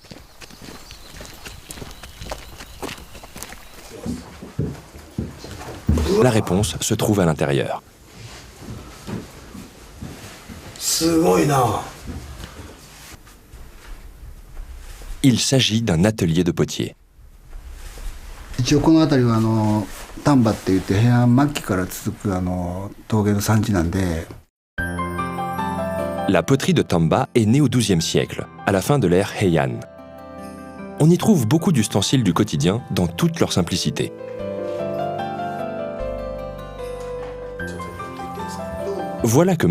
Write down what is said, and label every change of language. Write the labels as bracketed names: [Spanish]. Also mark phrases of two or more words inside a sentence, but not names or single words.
[French] La réponse se trouve à l'intérieur. Il s'agit d'un atelier de potier. [Japanese] 一応この辺りは丹波って言って平安末期から続く陶芸の産地なんで。 [French] La poterie de Tamba est née au XIIe siècle, à la fin de l'ère Heian. On y trouve beaucoup d'ustensiles du quotidien dans toute leur simplicité. Voilà que M.